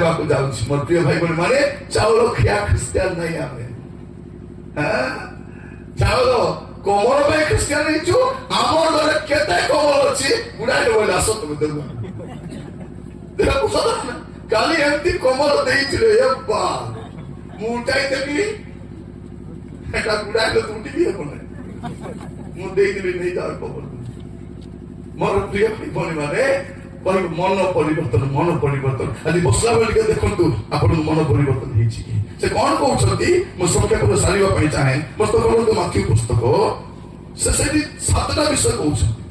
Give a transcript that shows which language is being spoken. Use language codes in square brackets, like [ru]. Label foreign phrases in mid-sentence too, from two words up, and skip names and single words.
[or] ମୋର ପ୍ରିୟ ଭାଇ ଭଉଣୀ ମାନେ ଚାଉଳ ଖିଆ ଖ୍ରୀଷ୍ଟିଆନ ନାହିଁ ଆମେ ଚାଉଳ କମଳ ପାଇଁ ଖ୍ରୀଷ୍ଟିଆନ ହେଇଛୁ ଆମର ଘରେ କେତେ କମଳ ଅଛି ଗୁଡାଏ ବୋଇଲେ ଆସ ତମେ ଦେବ କାଲି ଏମିତି କମଳ ଦେଇଥିଲେ ମୁଁ ଉଠାଇଦେବି ଏଇଟା ଗୁଡ଼ାଇ ତ ଉଠି ଦିଏ ବୋଲେ ମୁଁ ଦେଇଦେବି ନେଇଯାଅ କମଳ ମୋର ପ୍ରିୟ ଭଉଣୀ ମାନେ କହିବୁ ମନ ପରିବର୍ତ୍ତନ ଆଜି ବସିଲା ବେଳେ ଟିକେ ଦେଖନ୍ତୁ ଆପଣଙ୍କ ମନ ପରିବର୍ତ୍ତନ ହେଇଛି କି ସେ କଣ କହୁଛନ୍ତି ମୁଁ ସଂକ୍ଷେପରେ ସାରିବା ପାଇଁ ଚାହେଁ ପୁସ୍ତକ ମାଥ୍ୟୁ ପୁସ୍ତକ ସେ ସେଠି 7ଟା ବିଷୟ କହୁଛନ୍ତି